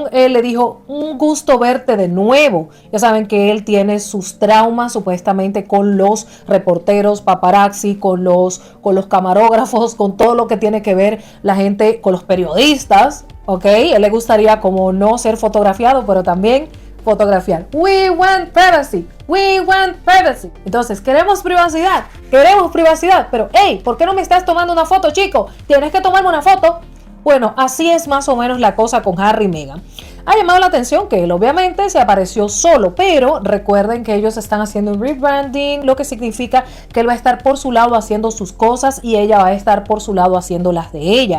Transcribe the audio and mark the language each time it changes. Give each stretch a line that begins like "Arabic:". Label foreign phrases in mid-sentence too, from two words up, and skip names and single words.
Spanish: Él le dijo, un gusto verte de nuevo. Ya saben que él tiene sus traumas supuestamente con los reporteros, paparazzi, con los camarógrafos, con todo lo que tiene que ver la gente, con los periodistas. Ok, él le gustaría como no ser fotografiado, pero también fotografiar.
English: We want privacy, we want privacy.
Spanish: Entonces, queremos privacidad, pero hey, ¿por qué no me estás tomando una foto, chico? Tienes que tomarme una foto. Bueno, así es más o menos la cosa con Harry y Meghan. Ha llamado la atención que él obviamente se apareció solo, pero recuerden que ellos están haciendo un rebranding, lo que significa que él va a estar por su lado haciendo sus cosas y ella va a estar por su lado haciendo las de ella.